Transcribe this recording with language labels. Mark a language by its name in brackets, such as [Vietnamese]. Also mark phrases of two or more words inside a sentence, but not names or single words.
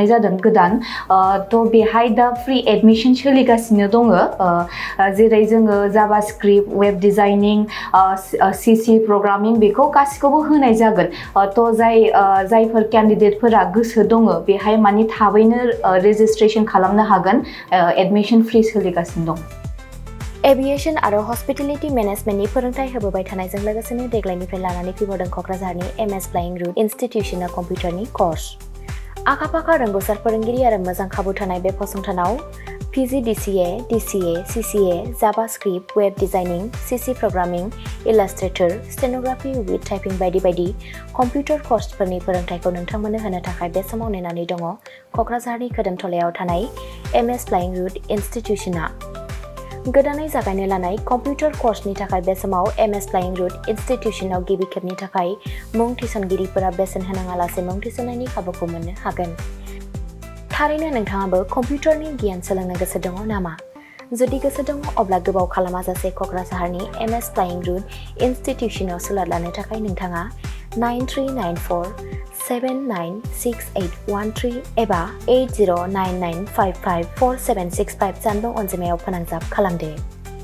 [Bodo] जादों गोदान तो बेहाय दा [English] free admission [Bodo] सोलिगासिनो दङ जेरै जोङो जाभास्क्रिप्ट [English] web designing CC programming [Bodo] बेखौ गासिखौबो होनाय जागोन तो जायफोर कैंडिडेटफोरा गोसो दङ बेहाय माने थाबैनो रेजिस्ट्रेशन खालामनो हागोन [English] admission free [Bodo] सोलिगासिनो दं एविएशन आरो हस्पिटेलिटी मैनेजमेंटनि फोरोंथाय होबोबाय थानायजों लोगोसेनो देग्लायनिफ्राय लानानै फैबावदों क'क्राझारनि एमएस फ्लाइंग रुट इनस्टिट्यूशना कम्पिउटारनि कोर्स आखा-फाखा रोंगौसार फोरोंगिरि आरो मोजां खाबु थानाय बे फसंथानाव PGDCA, [English] DCA, CCA, JavaScript, Web Designing, CC Programming, Illustrator, Stenography with Typing [Bodo] बायदि बायदि कम्पिउटार कोर्सफोरनि फोरोंथायखौ नोंथांमोननो होनो थाखाय बे समाव नेनानै दङ क'क्राझारनि खोदोमथलायाव थानाय एमएस फ्लाइंग रुट इनस्टिट्यूशना गोदानै जागायनो लानाय कम्पिउटार कोर्सनि थाखाय बे समाव एमएस फ्लाइंग रुट इनस्टिट्यूशनाव गिबि खेबनि थाखाय मुं थिसनगिरिफोरा बेसेन होनाङालासे मुं थिसननायनि खाबुखौ मोननो हागोन थारैनो नोंथाङाबो कम्पिउटारनि गियान सोलोंनो गोसो दङ नामा जुदि गोसो दङ अब्ला गोबाव खालामाजासे क'क्राझारनि एमएस फ्लाइंग रुट इनस्टिट्यूशनाव सुलाद लानो थाखाय नोंथाङा 9394796813 एबा 8099554765 जानबुं अनजिमायाव फोनांजाब खालामदो